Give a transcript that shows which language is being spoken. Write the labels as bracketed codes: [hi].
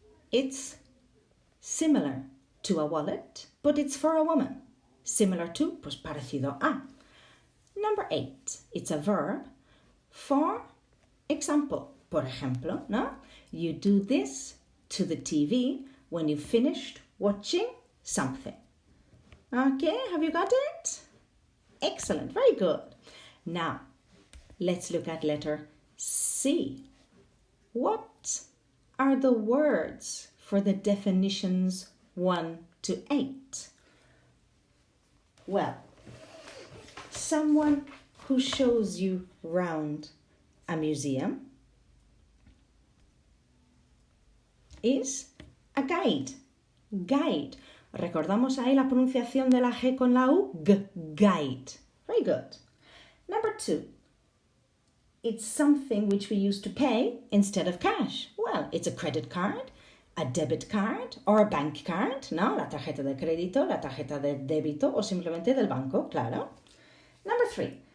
[en] It's similar to a wallet, but it's for a woman. Similar to, [es] pues parecido a. [en] Number 8. It's a verb for example. [es] Por ejemplo, ¿no? [en] You do this to the TV when you finished watching something. Okay, have you got it? Excellent, very good. Now, let's look at letter C. What are the words for the definitions 1 to 8? Well, someone who shows you round a museum is a guide. Guide. [es] Recordamos ahí la pronunciación de la G con la U. [en] Guide. Very good. Number 2. It's something which we use to pay instead of cash. Well, it's a credit card, a debit card or a bank card, ¿no? [es] La tarjeta de crédito, la tarjeta de débito o simplemente del banco, claro. [en] Number 3.